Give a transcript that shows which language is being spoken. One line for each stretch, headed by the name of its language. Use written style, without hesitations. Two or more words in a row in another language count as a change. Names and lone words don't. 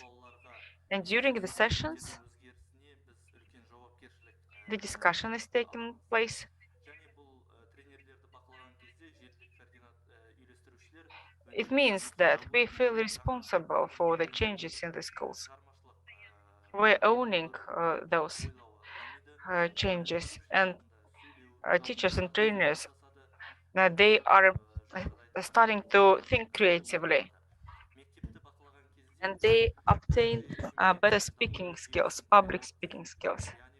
English: And during the sessions,
Kazakh: өзгерісіне біз үлкен жауапкершілік
English: the discussion is taking place.
Kazakh: және бұл тренерлерді бақылаған кезде жергілікті үйлестірушілер
English: It means that we feel responsible for the changes in the schools. We're owning those changes, and teachers and trainers, they are starting to think creatively, and they obtain better speaking skills, public speaking skills.